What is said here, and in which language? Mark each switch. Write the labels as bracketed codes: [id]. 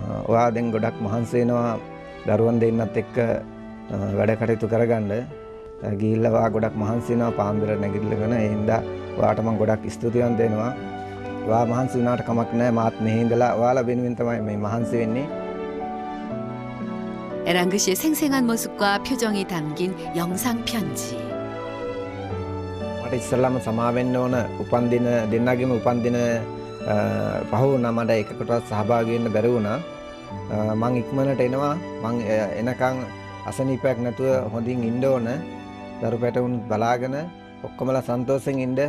[si] ඔයා දැන් ගොඩක් මහන්සි වෙනවා දරුවන් දෙන්නත් එක්ක වැඩ කටයුතු කරගන්න. ගිහිල්ලා ඔයා ගොඩක් මහන්සි වෙනවා පාන්දර නැගිටලාගෙන. ඒ හින්දා ඔයාට මම ගොඩක් ස්තුතිවන්ත වෙනවා. ඔයා මහන්සි වුණාට කමක් නැහැ. මාත් මෙහි ඉඳලා ඔයාලා වෙනුවෙන් තමයි මේ මහන්සි වෙන්නේ. [ko] 에랑그 씨의 생생한 모습과 표정이 담긴 영상 편지. [si] මට ඉස්සල්ලාම සමා වෙන්න ඕන උපන්දින දෙන්නගෙම උපන්දින පහ වුණා. මට එකකටවත් සහභාගී වෙන්න බැරි වුණා. මං ඉක්මනට එනවා. මං එනකන් අසනීපයක් නැතුව හොඳින් ඉන්න ඕන. දරු පැටවුන් බලාගෙන ඔක්කොමලා සන්තෝෂෙන් ඉන්න.